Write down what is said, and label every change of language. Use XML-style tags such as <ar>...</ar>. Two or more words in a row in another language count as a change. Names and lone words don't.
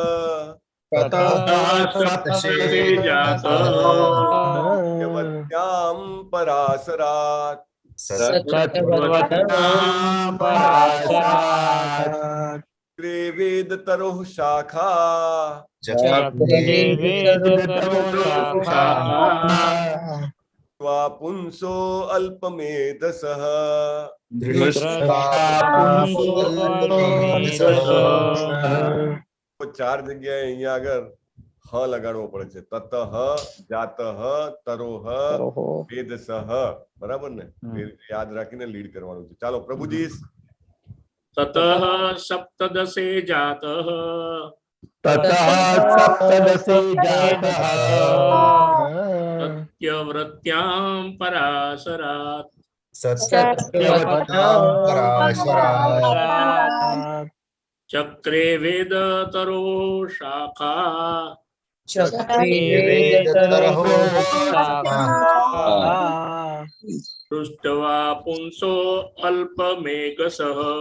<sa>सत्यवत्यां पराशरात् चक्रे वेदतरुः शाखा पुंसो अल्पमेधसः</sa> <gu>तो 4 જગ્યાએ અહીંયા આગળ હ લગાડવો પડે છે।</gu> <sa>તતઃ, જાતઃ, તરોહ, વેદસઃ।</sa> <gu>બરાબર ને? યાદ રાખીને લીડ કરવાનું છે। ચાલો પ્રભુજી।</gu> <sa>ततः सप्तदशे जातः सत्यव्रत्यां पराशरात् चक्रे वेदतरो शाखा दृष्ट्वा पुंसो अल्पमेघसः</sa>